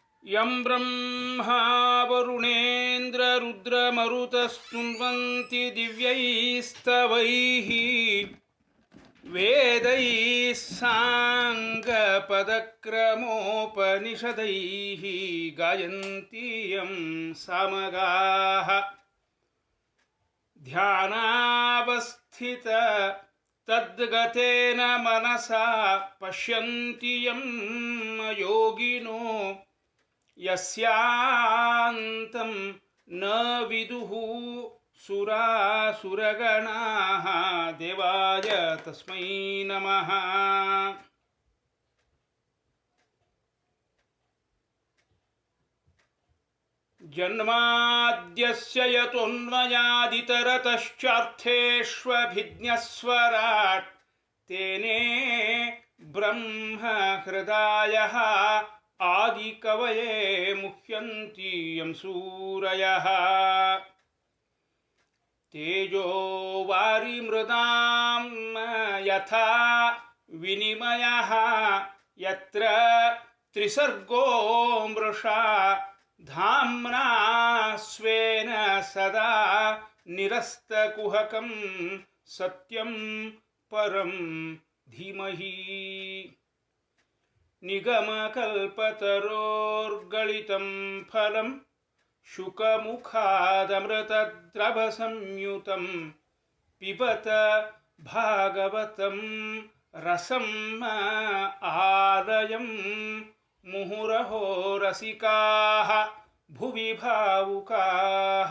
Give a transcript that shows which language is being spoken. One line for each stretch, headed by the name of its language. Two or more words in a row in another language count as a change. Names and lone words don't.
Sanskrit: ಯಂ ಬ್ರಹ್ಮಾ ವರುಣೇಂದ್ರ ರುದ್ರಮರುತಸ್ತುನ್ವಂತಿ ದಿವ್ಯೈಸ್ತವೈಃ ವೇದೈಃ ಸಾಂಗಪದಕ್ರಮೋಪನಿಷದೈಃ ಗಾಯಂತಿ ಯಂ ಸಾಮಗಾಃ ಧ್ಯಾನಾವಸ್ಥಿತ ತದ್ಗತೇನ ಮನಸಾ ಪಶ್ಯಂತಿ ಯಂ ಯೋಗಿನೋ ಯಸ್ಯಾಂತಂ ನ ವಿದುಃ ಸುರಾಸುರಗಣಾಃ ದೇವಾಯ ತಸ್ಮೈ ನಮಃ. ಜನ್ಮಾದ್ಯಸ್ಯ ಯತೋನ್ಮಯಾದಿತರತಶ್ಚಾರ್ಥೇಷ್ವಭಿಜ್ಞಸ್ವರಾಟ್ ತೇನೇ ಬ್ರಹ್ಮ ಹೃದಯಃ ಆದಿಕವಯೇ ಮುಹ್ಯಂತಿ ಯಂ ಸೂರಯಃ. ತೇಜೋ ವಾರಿಮೃದಾಂ ಯಥಾ ವಿನಿಮಯಃ ಯತ್ರ ತ್ರಿಸರ್ಗೋ ಮೃಷಾ ಧಾಮ್ನಾ ಸ್ವೇನ ಸದಾ ನಿರಸ್ತಕುಹಕಂ ಸತ್ಯಂ ಪರಂ ಧೀಮಹಿ. ನಿಗಮಕಲ್ಪತರೋರ್ಗಲಿತಂ ಫಲಂ ಶುಕಮುಖಾದಮೃತದ್ರವಸಂಯುತಂ ಪಿಬತ ಭಾಗವತಂ ರಸಂ ಆಲಯಂ ಮುಹುರಹೋ ರಸಿಕಾಃ ಭುವಿ ಭಾವುಕಾಃ.